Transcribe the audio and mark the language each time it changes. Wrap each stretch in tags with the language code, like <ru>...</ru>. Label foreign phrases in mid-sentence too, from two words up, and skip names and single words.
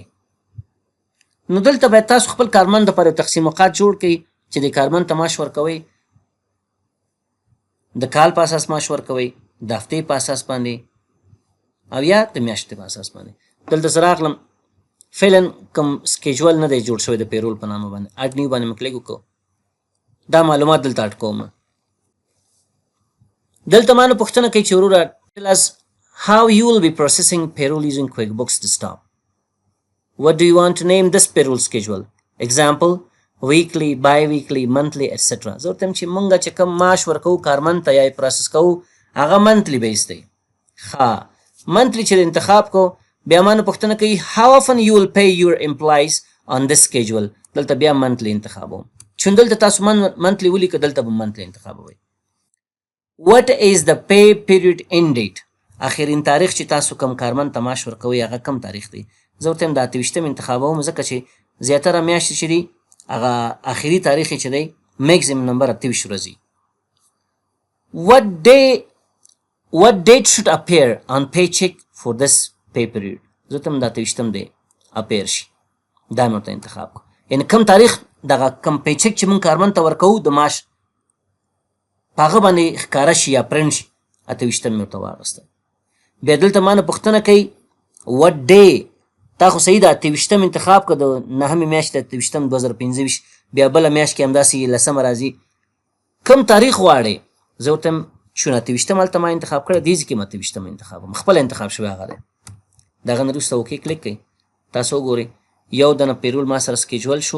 <ps>نو دلته باید تاسو خپل کارمند دپاره یو تقسیم اوقات جوړ کړئ چې د کارمند ته معاش ورکوئ، د کال په اساس معاش ورکوئ، د هفتې په اساس باندې او یا د میاشتې په اساس باندې. دلته زه راغلم فعلا کوم سکیجول نه دی جوړ شوی د پیرول په نامه باندې،</ps> <en>add new</en> <ps>باندې مې کلیک وکړو. دا معلومات دلته اډ کوم. دلته ما نه پوښتنه کوي چې وروره</ps> <en>tell us how you will be processing payroll using QuickBooks Desktop. What do you want to name this payroll schedule? Example, weekly, bi-weekly, monthly, etc.</en> <ps>زه ورته یم چې مونږ چې کوم معاش ورکوو کارمند ته یا یې پروسس کوو هغه</ps> <en>monthly basis</en> <ps>دی. ښه منتلی چې انتخاب کو بیا ما نه پوښتنه کوي</ps> <en>how often you will pay your employees on this schedule.</en> <ps>دلته بیا منتلی انتخابوم. چون دلته تاسو منتلی ولیکه دلته به منتلی انتخابوئ.</ps> <en>What is the pay period end date?</en> <ps>آخرین تاریخ چې تاسو کوم کارمند ته معاش ورکوئ هغه کم تاریخ دی. زه ورته یم د 28 انتخابوم ځکه چې زیاتره میاشتې چې دي هغه آخري تاریخ یې چې دی</ps> <en>maximum number</en> <ps>28 ورځې.</ps> <en>What date should appear on paycheck for this pay period?</en> <ps>زه ورته یم د 28 دی اپیر شي، دا مې ورته انتخاب کړو. یعنې کم تاریخ دغه کم پیچک چې مونږ کارمند ته ورکوو د معاش په هغه باندې ښکاره شي یا پرنټ شي 28 مې ورته واخیسته. بیا دلته ما نه پوښتنه کوي</ps> <en>what day.</en> <ps>تا خو صحیح ده 28 انتخاب کړه د 9مې میاشتې 28 2025 بیا بله میاشت کې همداسې 10 راځي. کم تاریخ غواړې؟ زه ورته یم چون 28 هلته ما انتخاب کړی دې ځای کې م 28 انتخابوم، خپل انتخاب شوی هغه دی. د هغه نه وروسته</ps> <en>OK click</en> <ps>کوئ. تاسو وګورئ یو دنه پیرول ما سره سکیجول شو.</ps>